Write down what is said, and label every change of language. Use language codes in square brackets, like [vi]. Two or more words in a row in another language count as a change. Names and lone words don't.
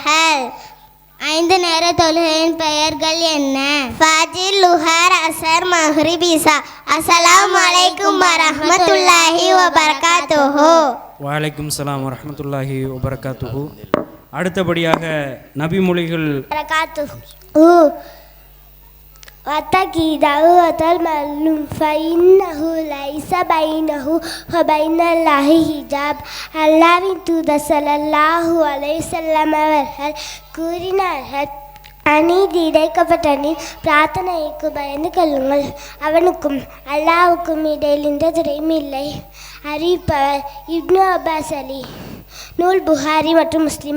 [ta] 5 நேர தொழுகையின் பெயர்கள் என்ன? ஃபஜ்ர், லுஹர், அஸர், மக்ரிப், இஷா. [ar] السلام عليكم ورحمة الله وبركاته. وعليكم السلام ورحمة الله وبركاته. [ta] அடுத்தபடியாக நபிமொழிகள். [ar] واتقي دعوة المظلوم فإنه ليس بينه وبين الله حجاب. [ta] அல்லாஹ்வின் தூதர் [ar] صلى الله عليه وسلم [ta] அவர்கள் கூறினார்கள், அநீதி இழைக்கப்பட்டவனின் பிரார்த்தனைக்கு பயந்து கொள்ளுங்கள், அவனுக்கும் அல்லாஹ்வுக்கும் இடையில் எந்த துறையும் இல்லை. அறிவிப்பவர் இப்னு அப்பாஸ் அலி. நூல் புகாரி மற்றும் முஸ்லிம்.